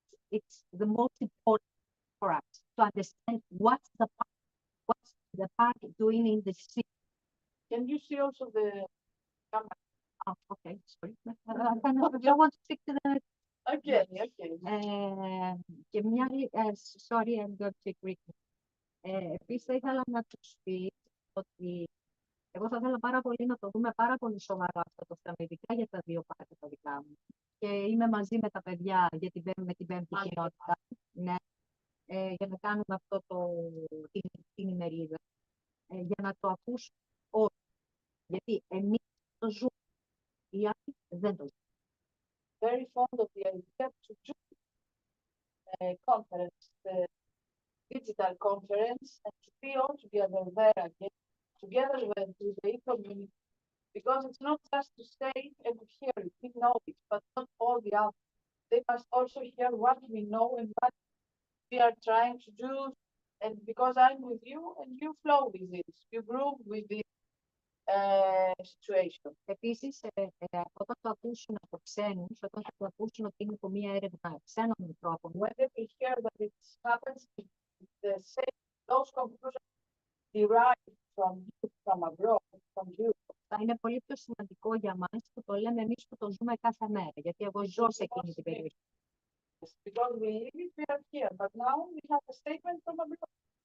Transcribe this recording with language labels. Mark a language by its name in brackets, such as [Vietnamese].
[English] It's the most important for us to understand what's the park doing in the city. Can you see also the camera? Oh, okay, sorry. I want to speak to the. Okay, okay. [Greek] Και μια άλλη, [English] sorry, I'm going to Greek. [Greek] Επίσης θα ήθελα να τους πει ότι εγώ θα ήθελα πάρα πολύ να το δούμε πάρα πολύ σοβαρά αυτό το θέμα, ειδικά για τα δύο πάρκα τα δικά μου. Και είμαι μαζί με τα παιδιά με την πέμπτη κοινότητα, ναι, για να κάνουμε αυτό την ημερίδα, για να το ακούσουν όλοι. Γιατί εμείς το ζούμε, οι άλλοι δεν το ζούμε. [English] Very fond of the idea to do conference, the digital conference, and to be all together there again, together with the community, because it's not just to say and to hear it, we know it, but not all the others. They must also hear what we know and what we are trying to do, and because I'm with you and you flow with it, you groove with this situation. [Greek] Επίσης, όταν το ακούσουν από ξένους, όταν το ακούσουν ότι είναι από μία έρευνα ξένων ανθρώπων, [English] when they will hear that it happens, the same, those conclusions derived from abroad, from you. [Greek] Θα είναι πολύ πιο σημαντικό για μας που το λέμε εμείς που το ζούμε κάθε μέρα, γιατί εγώ ζω σε εκείνη την περιοχή. [English] Because we live it, we are here, but now we have a statement from abroad.